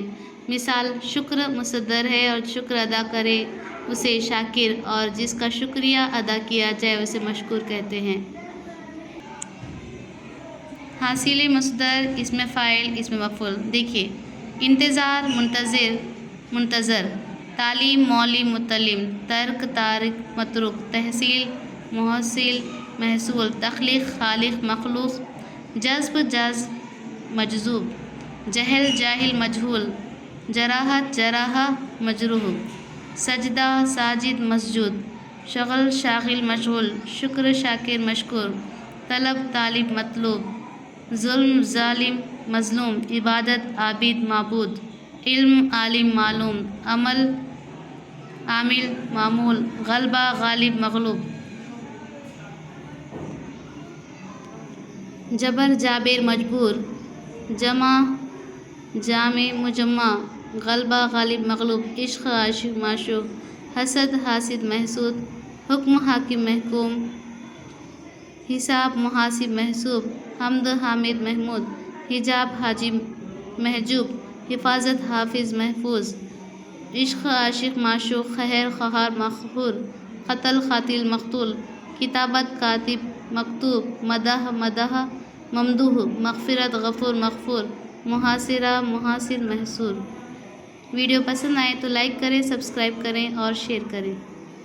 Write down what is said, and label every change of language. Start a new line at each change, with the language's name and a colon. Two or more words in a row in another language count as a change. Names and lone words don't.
Urdu: مثال شکر مصدر ہے اور شکر ادا کرے اسے شاکر اور جس کا شکریہ ادا کیا جائے اسے مشکور کہتے ہیں. حاصل مصدر اسم فاعل اسم مفعول. دیکھیے انتظار منتظر منتظر، تعلیم معلم متعلم، ترک تارک متروک، تحصیل محصل محصول, تخلیق خالق مخلوق، جذب جذب مجذوب، جہل جاہل مجہول، جراحت جراح مجروح، سجدہ ساجد مسجود، شغل شاغل مشغول، شکر شاکر مشکور، طلب طالب مطلوب، ظلم ظالم مظلوم، عبادت عابد معبود، علم عالم معلوم، عمل عامل معمول، غلبہ غالب مغلوب, جبر جابر مجبور، جمع جامع مجمع، غلبہ غالب مغلوب، عشق عاشق معشوق, حسد حاسد محسود، حکم حاکم محکوم، حساب محاسب محسوب، حمد حامد محمود, حجاب حاجب محجوب، حفاظت حافظ محفوظ, عشق عاشق معشوق، خیر خہار مقہور، قتل قاتل مقتول, کتابت کاتب مکتوب، مدح مدح ممدوح، مغفرت غفور مغفور، محاصرہ محاصر محصور. ویڈیو پسند آئے تو لائک کریں، سبسکرائب کریں اور شیئر کریں.